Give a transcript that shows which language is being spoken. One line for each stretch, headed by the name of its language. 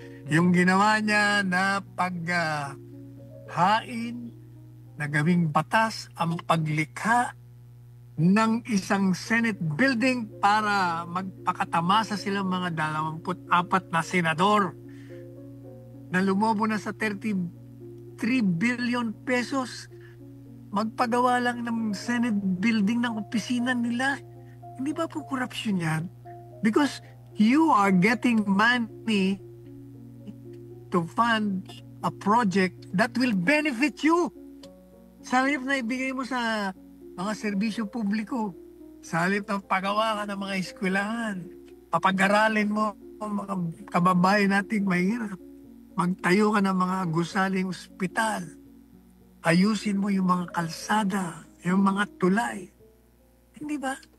Filipino: Yung ginawa niya na paghain na gawing batas ang paglikha ng isang Senate building para magpakatamasa silang mga 24 na senador na lumobo na sa 33 billion pesos. Magpagawa lang ng Senate building ng opisina nila. Hindi ba po korupsyon yan?
English: Because you are getting money to fund a project that will benefit you.
Filipino: Sa halip na ibigay mo sa mga serbisyo publiko, sa halip na pagawa ka ng mga eskwelahan, papag-aralin mo ang mga kababayan nating mahirap, magtayo ka ng mga gusaling ospital, ayusin mo yung mga kalsada, yung mga tulay. Hindi ba?